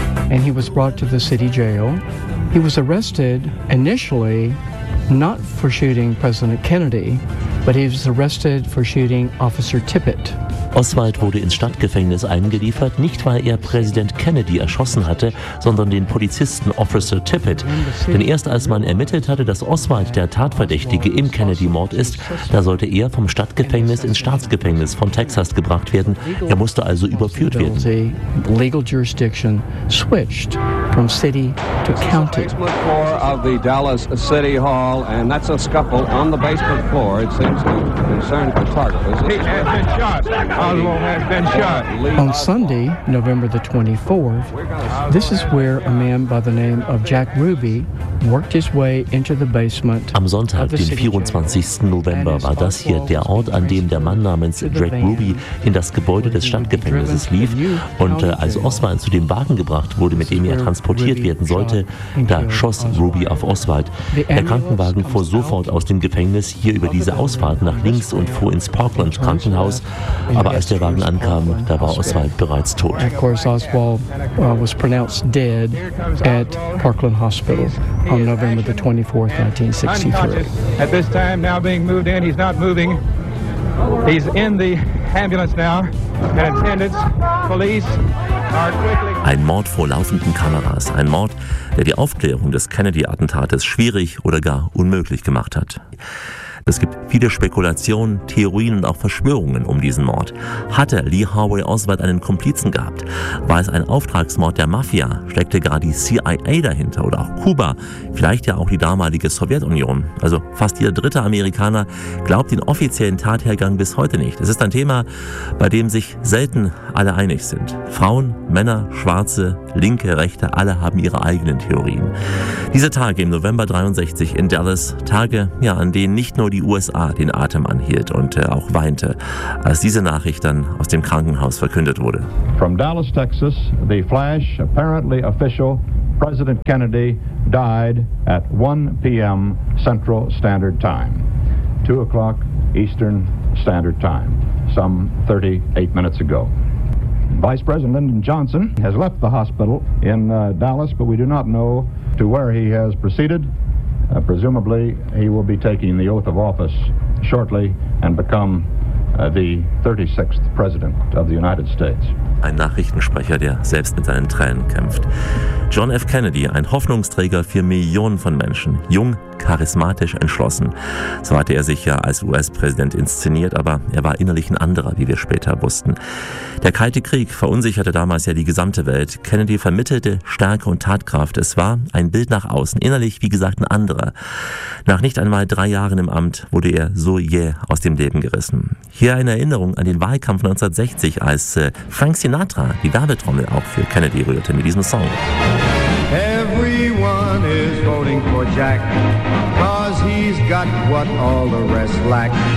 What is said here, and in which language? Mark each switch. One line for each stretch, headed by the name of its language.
English: And he was brought to the city jail. He was arrested initially not for shooting President Kennedy, but he was arrested for shooting Officer Tippit.
German: Oswald wurde ins Stadtgefängnis eingeliefert, nicht weil er Präsident Kennedy erschossen hatte, sondern den Polizisten Officer Tippit. Denn erst als man ermittelt hatte, dass Oswald der Tatverdächtige im Kennedy-Mord ist, da sollte er vom Stadtgefängnis ins Staatsgefängnis von Texas gebracht werden. Er musste also überführt werden.
English: Legal jurisdiction switched from city to county. The basement floor of the Dallas City Hall, and that's a scuffle on the basement floor. It seems to concern photographers. He has been shot. Oswald has been shot. On Sunday, November the 24th, this is where a man by the name of Jack Ruby worked his way into the basement.
German: Am Sonntag, den 24. November, war das hier der Ort, an dem der Mann namens Jack Ruby in das Gebäude des Stadtgefängnisses lief. Und als Oswald zu dem Wagen gebracht wurde, mit dem er transportiert werden sollte, da schoss Ruby auf Oswald. Der Krankenwagen fuhr sofort aus dem Gefängnis hier über diese Ausfahrt nach links und fuhr ins Parkland Krankenhaus. Aber als der Wagen ankam, da war Oswald bereits tot.
English: Of course, Oswald was pronounced dead at Parkland Hospital on November the 24th, 1963. At this time, now being moved in, he's not moving. He's in the ambulance now, and attendants, police are quickly.
German: Ein Mord vor laufenden Kameras, ein Mord, der die Aufklärung des Kennedy-Attentates schwierig oder gar unmöglich gemacht hat. Es gibt viele Spekulationen, Theorien und auch Verschwörungen um diesen Mord. Hatte Lee Harvey Oswald einen Komplizen gehabt? War es ein Auftragsmord der Mafia? Steckte gar die CIA dahinter oder auch Kuba? Vielleicht ja auch die damalige Sowjetunion? Also fast jeder dritte Amerikaner glaubt den offiziellen Tathergang bis heute nicht. Es ist ein Thema, bei dem sich selten alle einig sind. Frauen, Männer, Schwarze, Linke, Rechte, alle haben ihre eigenen Theorien. Diese Tage im November 63 in Dallas, Tage, ja, an denen nicht nur die USA den Atem anhielt und auch weinte, als diese Nachricht dann aus dem Krankenhaus verkündet wurde.
English: From Dallas, Texas, the flash, apparently official, President Kennedy died at 1 p.m. Central Standard Time, 2 o'clock Eastern Standard Time, some 38 minutes ago. Vice President Lyndon Johnson has left the hospital in Dallas, but we do not know to where he has proceeded. Presumably, he will be taking the oath of office shortly and become the 36th President of the United States.
German: Ein Nachrichtensprecher, der selbst mit seinen Tränen kämpft. John F. Kennedy, ein Hoffnungsträger für Millionen von Menschen. Jung, charismatisch, entschlossen. So hatte er sich ja als US-Präsident inszeniert, aber er war innerlich ein anderer, wie wir später wussten. Der Kalte Krieg verunsicherte damals ja die gesamte Welt. Kennedy vermittelte Stärke und Tatkraft. Es war ein Bild nach außen, innerlich, wie gesagt, ein anderer. Nach nicht einmal 3 Jahren im Amt wurde er so jäh aus dem Leben gerissen. Hier eine Erinnerung an den Wahlkampf 1960, als Frank Sinatra die Werbetrommel auch für Kennedy rührte mit diesem Song.
English: Everyone is voting for Jack, 'cause he's got what all the rest lack.